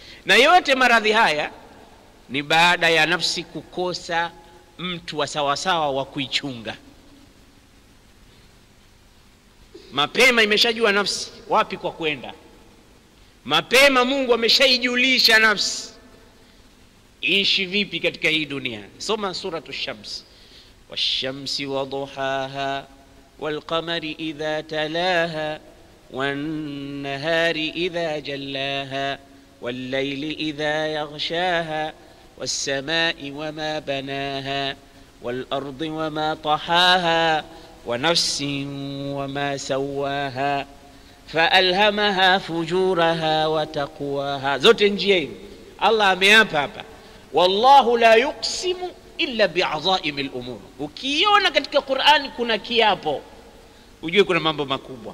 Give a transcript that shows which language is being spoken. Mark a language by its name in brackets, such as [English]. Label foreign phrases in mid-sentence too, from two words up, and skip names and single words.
[Swahili] Na yote maradhi haya ni baada ya nafsi kukosa mtu wa sawasawa wa kuichunga. Mapema imeshajua nafsi wapi kwa kwenda. Mapema Mungu ameshaijulisha nafsi ishi vipi katika hii dunia. [Arabic] Soma سورة الشمس. والشمس وضحاها والقمر إذا تلاها والنهار إذا جلاها والليل إذا يغشاها والسماء وما بناها والأرض وما طحاها ونفس وما سواها فألهمها فجورها وتقواها. [Swahili] Zote njia hizi Allah ameapa hapa, [Arabic] والله لا يقسم إلا بعظائم الأمور. [Swahili] Ukiona katika Qur'ani kuna kiapo, ujue kuna mambo makubwa.